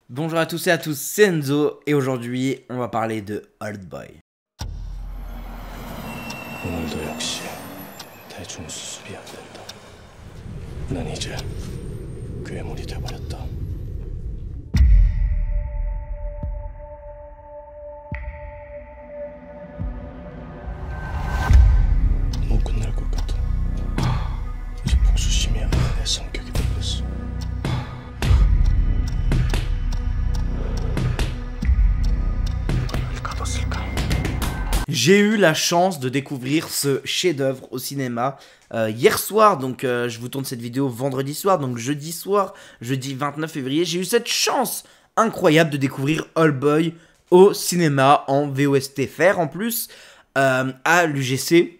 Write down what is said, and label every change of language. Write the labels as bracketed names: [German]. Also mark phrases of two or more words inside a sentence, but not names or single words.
[French] Bonjour à tous et à tous, c'est Enzo et aujourd'hui on va parler de Oldboy. [Korean] 오늘도 역시 대충 수습이 안 된다. 난 이제 괴물이 돼버렸다. 못 끝날 것 같아. 이제 복수심이 아닌 내 성격이 돼버렸어. 누가 날 가뒀을까? [French] J'ai eu la chance de découvrir ce chef-d'œuvre au cinéma hier soir, donc je vous tourne cette vidéo vendredi soir, donc jeudi soir, jeudi 29 février, j'ai eu cette chance incroyable de découvrir Oldboy au cinéma en VOSTFR en plus, à l'UGC.